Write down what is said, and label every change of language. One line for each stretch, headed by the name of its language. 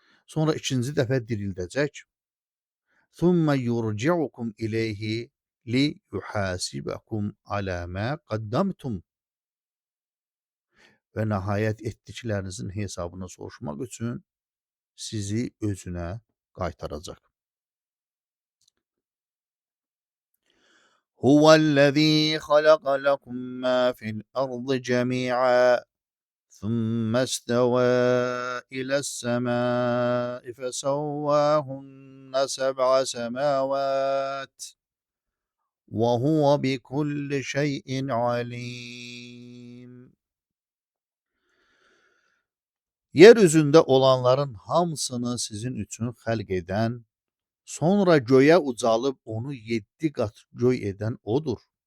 Azerbaijani: Sonra ikinci dəfə dirildəcək.
Arabic: Thumma yurci'ukum ileyhi li yuhasibakum ala ma qaddamtum.
Azerbaijani: Və nəhayət etdiklərinizin hesabını soruşmaq üçün sizi özünə qaytaracaq.
Arabic: Huvellezî xalaqa lekum mâ fil ardı cemî'an ثم استوى إلى السماء فسواهن سبع سماوات وهو بكل شيء عليم.
Azerbaijani: Yeryüzünde olanların hamısını sizin üçün xəlq edən, sonra göyə ucalıb onu 7 qat göy edən odur.